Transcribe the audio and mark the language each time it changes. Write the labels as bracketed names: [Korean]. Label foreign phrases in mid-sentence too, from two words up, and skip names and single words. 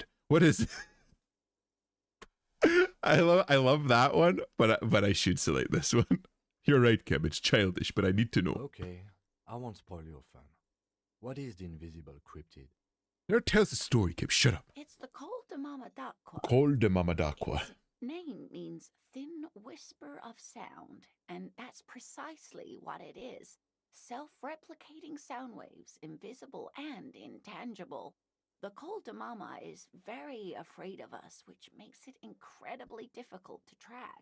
[English] What is it? I love that one, but I should select this one. You're right, Kim, it's childish, but I need to know. Okay, I won't spoil your fun. What is the invisible cryptid? Now tell us the story, Kim. Shut up. It's the Col de Mama d'Aqua. Col de Mamadaqua. It's name means thin whisper of sound, and that's precisely what it is. Self-replicating sound waves, invisible and intangible. The Cold Mama is very afraid of us, which makes it incredibly difficult to track.